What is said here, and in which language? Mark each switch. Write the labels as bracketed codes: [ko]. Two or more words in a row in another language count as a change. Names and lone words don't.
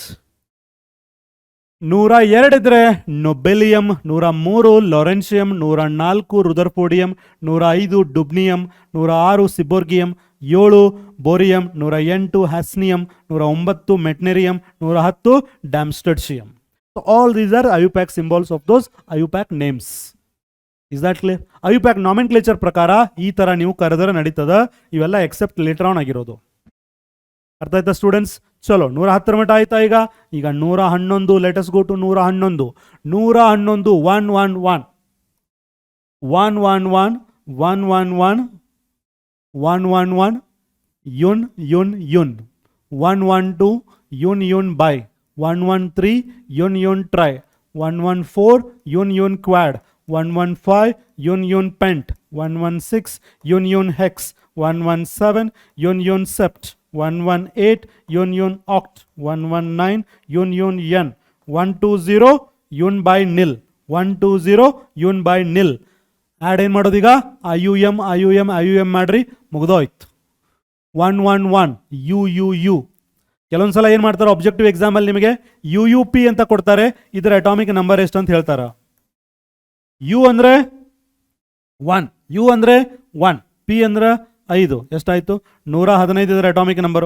[kn] 102 ಇದ್ರೆ ನೊಬೆಲಿಯಂ, 103 ಲಾರೆನ್ಸಿಯಂ, 104 ರುದರ್ಫೋಡಿಯಂ, 105 ಡುಬ್ನಿಯಂ, 106 ಸಿಬೋರ್ಗಿಯಂ, 7 ಬೋರಿಯಂ, 108 ಹ್ಯಾಸ್ನಿಯಂ, 109 ಮೆಟ್ನೆರಿಯಂ, 110 ಡ್ಯಾಮ್ಸ್ಟಡ್ಶಿಯಂ. [en] All these are IUPAC symbols of those IUPAC names. Is that clear? IUPAC nomenclature [kn] ಪ್ರಕಾರ ಈ ಥರ ನೀವು ಕರೆದರೆ ನಡೀತದ. ಇವೆಲ್ಲ [en] except later on [kn] ಆಗಿರೋದು. ಅರ್ಥ ಆಯ್ತಾ ಸ್ಟೂಡೆಂಟ್ಸ್? ಚಲೋ, 110 ಮಟ್ಟ ಆಯ್ತಾ? ಈಗ 111. [en] Let's go to 111. 111 1 1 1 1 1 1 1 1 1 1 1 1 un un un. 1 1 2 un un bi, 1 1 3 un un tri, 114 un quad, 115 un pent, 116 un hex, 117 un sept, 118 un oct, 119 un n, 120 un by nil, 120 un by nil. [kn] ಆ್ಯಡ್ ಏನು ಮಾಡೋದೀಗ IUM ಮಾಡ್ರಿ, ಮುಗ್ದೋಯ್ತು. [en] 111 UUU. [kn] ಕೆಲವೊಂದು ಸಲ ಏನು ಮಾಡ್ತಾರೆ [en] objective examalli [kn] ನಿಮಗೆ UUP ಅಂತ ಕೊಡ್ತಾರೆ, ಇದರ [en] atomic number [kn] ಎಷ್ಟು ಅಂತ ಹೇಳ್ತಾರೆ. ಯು ಅಂದರೆ 1, ಯು ಅಂದರೆ 1, ಪಿ ಅಂದರೆ 5, ಎಷ್ಟಾಯಿತು 115 ಇದರ [en] atomic numberu.